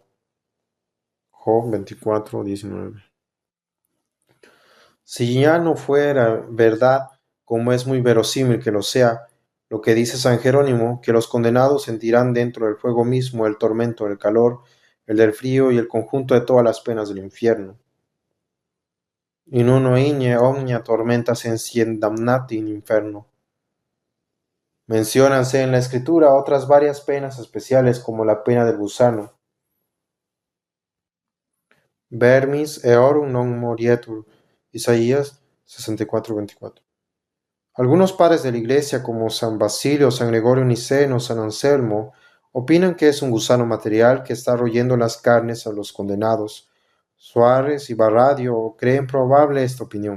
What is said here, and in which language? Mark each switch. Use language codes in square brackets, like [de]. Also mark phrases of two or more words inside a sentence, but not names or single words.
[es] Job 24:19. Si ya no fuera verdad, como es muy verosímil que lo sea, lo que dice San Jerónimo, que los condenados sentirán dentro del fuego mismo el tormento del calor, el del frío y el conjunto de todas las penas del infierno. [la] In uno igne omnia tormenta sensient damnati in inferno. [es] Menciónanse en la escritura otras varias penas especiales como la pena del gusano. [la] Vermis eorum non morietur. [es] Isaías 64:24. Algunos padres de la Iglesia como San Basilio, San Gregorio Niceno, San Anselmo, opinan que es un gusano material que está royendo las carnes a los condenados. Suárez y Barradio creen probable esta opinión.